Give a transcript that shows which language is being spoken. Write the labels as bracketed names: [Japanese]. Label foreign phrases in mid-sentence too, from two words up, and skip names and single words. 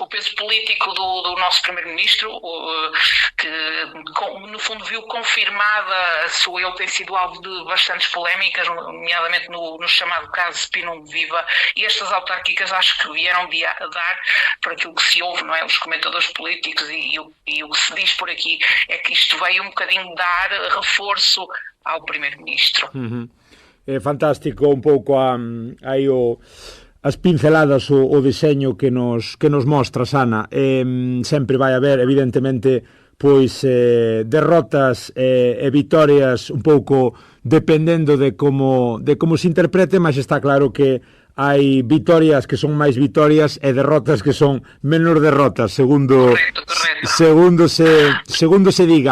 [Portuguese] peso político do nosso primeiro-ministro, que no fundo viu confirmada ele tem sido alvo de bastantes polémicas, nomeadamente no chamado caso Spinum Viva, e estas autárquicas acho que vieram dar, por aquilo que se ouve, não é, os comentadores políticos e o que se diz por aqui, é que isto veio um bocadinho dar reforço ao primeiro-ministro. [Galician] É fantástico un pouco aí as pinceladas, o deseño que nos mostras, Ana. Sempre vai haber, evidentemente, pois derrotas e vitorias un pouco dependendo de como se interprete, mas está claro que hai vitorias que son máis vitorias e derrotas que son menos derrotas, segundo se diga.